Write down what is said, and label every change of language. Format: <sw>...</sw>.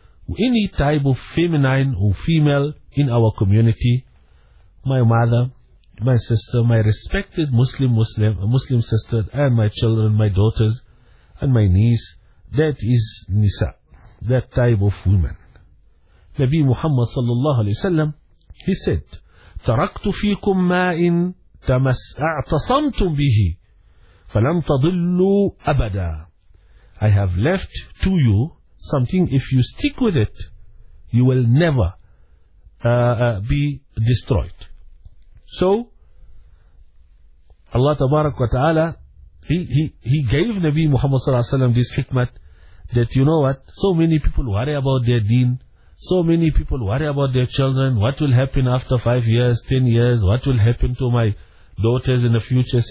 <en>Any type of feminine or female in our community, my mother, my sister, my respected Muslim sister, and my children, my daughters, and my niece, that is Nisa, that type of woman. Nabi Muhammad sallallahu alayhi wa sallam, he said,</en> <ar>تَرَكْتُ فِيكُمْ مَا إِن تَمَسْأَعْتَصَمْتُمْ بِهِ فَلَمْ تَضِلُّوا أَبَدًا.</ar> <en>I have left to you something, if you stick with it, you will never be destroyed. So, Allah Tabarak wa Ta'ala, he gave Nabi Muhammad sallallahu alayhi wa sallam this hikmat, that you know what, so many people worry about their deen, so many people worry about their children, what will happen after 5 years, 10 years, what will happen to my daughters in the future.</en>